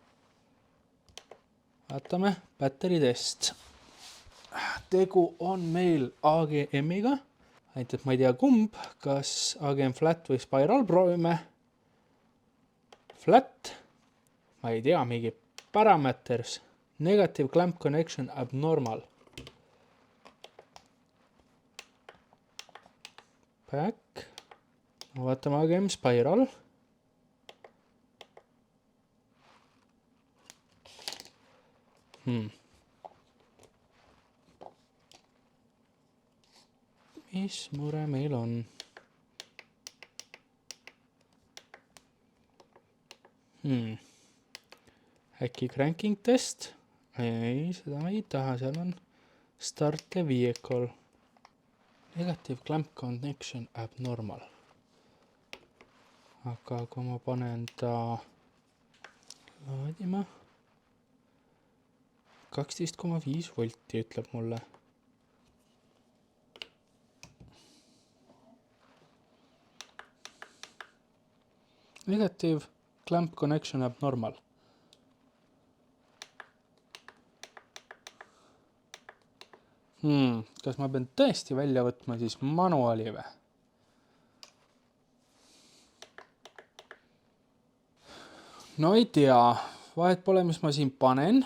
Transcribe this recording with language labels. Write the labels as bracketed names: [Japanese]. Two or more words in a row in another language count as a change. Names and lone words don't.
[Estonian] Vaatame batteritest. Tegu on meil AGM-iga. Ainult, et ma ei tea kumb, kas AGM flat või spiral. Proovime. Flat. Ma ei tea, mingi parameters. [English] Negative clamp connection abnormal. Back. [Estonian] Vaatame AGM spiral. Mis mure meil on? Äkki [English] cranking test? [Estonian] Ei, seda ma ei taha. Seal on [English] start the vehicle. Negative clamp connection abnormal. [Estonian] Aga kui ma panen ta laadima 12,5 volti ütleb mulle. [English] Negative clamp connection abnormal. [Estonian] Kas ma pean tõesti välja võtma siis manuaali või? No ei tea, vahet pole, mis ma siin panen.